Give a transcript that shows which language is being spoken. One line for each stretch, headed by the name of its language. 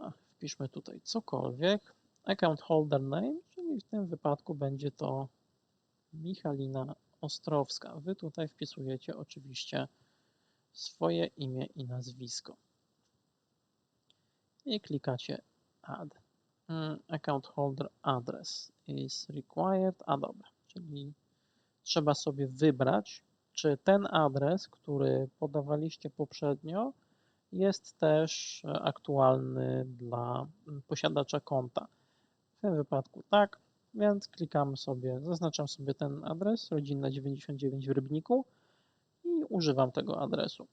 Polish: Wpiszmy tutaj cokolwiek.
English: Account holder name,
Polish: czyli w tym wypadku będzie to Michalina Ostrowska. Wy tutaj wpisujecie oczywiście swoje imię i nazwisko. i klikacie Add.
English: Account holder address is required.
Polish: A dobra, czyli trzeba sobie wybrać, czy ten adres, który podawaliście poprzednio, jest też aktualny dla posiadacza konta. W tym wypadku tak, więc klikamy sobie, zaznaczam sobie ten adres, rodzinna 99 w Rybniku i używam tego adresu.